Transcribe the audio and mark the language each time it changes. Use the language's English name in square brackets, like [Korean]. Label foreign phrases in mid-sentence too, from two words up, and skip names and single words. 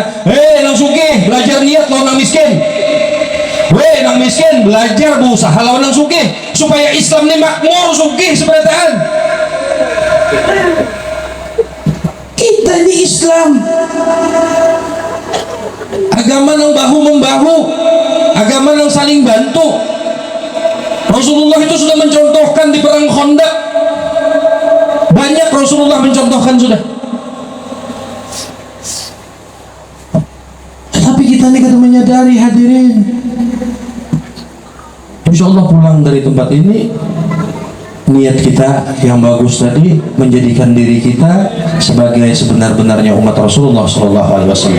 [Banjar] Langsung belajar niat lawan nang miskin. Nang miskin belajar berusaha lawan nang sugih supaya Islam ini makmur sugih seberataan. Kita ini Islam, agama nang bahu membahu, agama nang saling bantu. [Indonesian] Rasulullah itu sudah mencontohkan di perang Khandaq, banyak Rasulullah mencontohkan sudah. [Banjar] Tapi kita ini kada menyadari hadirin. [Indonesian] Insyaallah pulang dari tempat ini niat kita yang bagus tadi menjadikan diri kita sebagai sebenar-benarnya umat Rasulullah SAW.